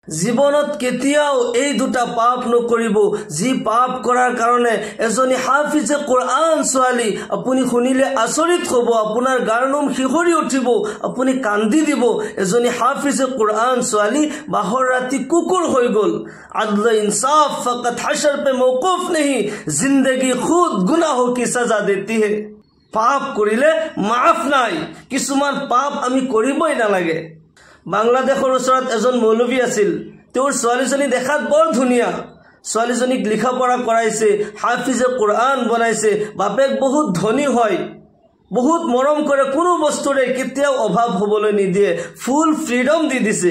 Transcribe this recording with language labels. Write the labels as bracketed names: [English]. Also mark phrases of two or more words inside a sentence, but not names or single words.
[Assamese] জীৱনত কেতিয়াও এই দুটা পাপ নকৰিব যি পাপ কৰাৰ কাৰণে এজনী হাফিজে কোৰআন ছোৱালী আপুনি শুনিলে আচৰিত হ'ব, আপোনাৰ গাৰ নোম শিহৰি উঠিব, আপুনি কান্দি দিব। এজনী হাফিজে কোৰআন ছোৱালী বাহৰ ৰাতি কুকুৰ হৈ গ'ল। [Urdu] عدل انصاف فقط حشر پہ موقوف نہیں، زندگی خود گناہوں کی سزا دیتی ہے. [Assamese] পাপ কৰিলে মাফ নাই, কিছুমান পাপ আমি কৰিবই নালাগে। বাংলাদেশৰ ওচৰত এজন মৌলবী আছিল, তেওঁৰ ছোৱালীজনী দেখাত বৰ ধুনীয়া, ছোৱালীজনীক লিখা পঢ়া কৰাইছে, হাফিজে কোৰআন বনাইছে, বাপেক বহুত ধনী হয়, বহুত মৰম কৰে, কোনো বস্তুৰে কেতিয়াও অভাৱ হ'বলৈ নিদিয়ে, [English] full freedom [Assamese] দি দিছে।